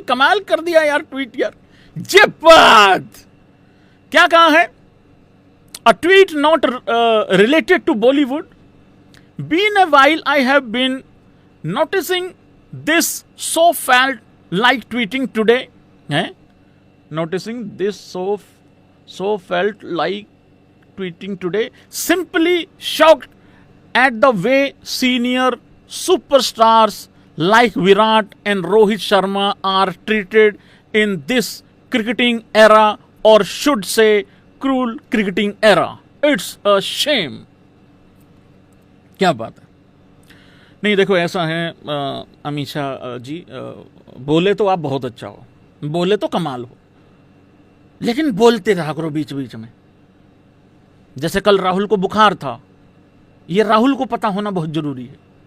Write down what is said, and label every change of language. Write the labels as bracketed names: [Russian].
[Hindi] कमाल कर दिया यार ट्वीट यार, जब्बात। क्या कहा है? [English] A tweet not related to Bollywood. Been a while I have been noticing this, so felt like tweeting today. है noticing this, so felt like tweeting today. Simply shocked at the way senior superstars like Virat and Rohit Sharma are treated in this cricketing era, or should say cruel cricketing era. It's a shame. [Hindi] क्या बात है? नहीं देखो ऐसा है अमीषा जी, बोले तो आप बहुत अच्छा हो, बोले तो कमाल हो, लेकिन बोलते रहा करो बीच बीच में। जैसे कल राहुल को बुखार था, ये राहुल को पता होना बहुत जरूरी है।